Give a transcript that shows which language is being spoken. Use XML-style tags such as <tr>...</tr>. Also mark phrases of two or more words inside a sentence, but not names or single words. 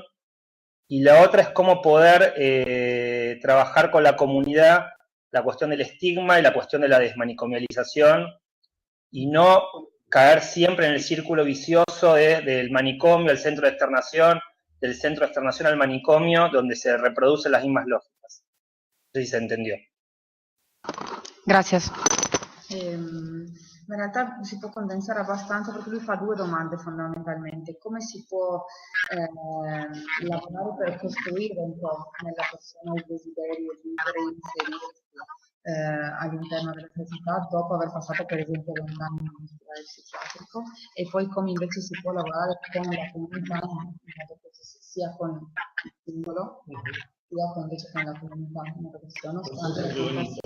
<es>Y la otra es cómo poder trabajar con la comunidad la cuestión del estigma y la cuestión de la desmanicomialización, y no caer siempre en el círculo vicioso del manicomio al centro de externación, del centro de externación al manicomio, donde se reproducen las mismas lógicas. No sé si se entendió. Gracias.</es> <it>In realtà si può condensare abbastanza, perché lui fa due domande fondamentalmente: come si può lavorare per costruire un po' nella persona il desiderio di inserirsi all'interno della società dopo aver passato per esempio 20 anni in un ospedale psichiatrico, e poi come invece si può lavorare con la comunità in modo che sia con il singolo sia invece con la comunità, in modo che sia nonostante la comunità.</it>